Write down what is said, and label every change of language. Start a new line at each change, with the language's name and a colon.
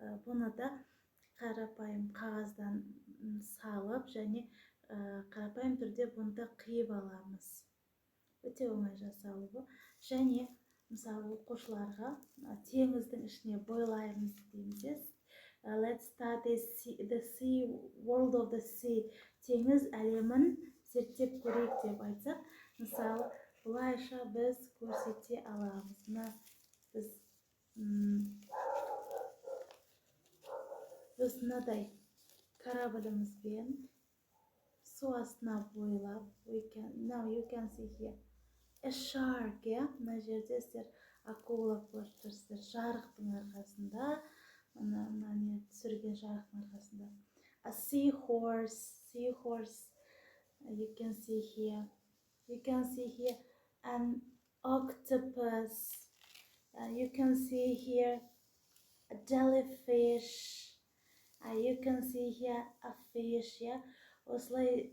Kazakh: Бұны да қарапайым қағаздан салып және қарапайым түрде бұнды қиып аламыз. Өте оңай жасалуы. Және мысалы оқушыларға теңіздің ішіне бойлаймыз дейміз.
English: Let's study the sea, world of the sea.
Kazakh: Теңіз әлемін зерттеп көрейік деп айтсақ, мысалы, бұлайша біз көрсете аламыз. Біз мынадай кораблімізбен су астына бойлап, now you can see here a shark, мына жерде сіздер акула көріп тұрсыздар, жарықтың арқасында, мына түсірген жарықтың арқасында.
English: A seahorse, you can see here an octopus, you can see here a jellyfish, you can see here a fish.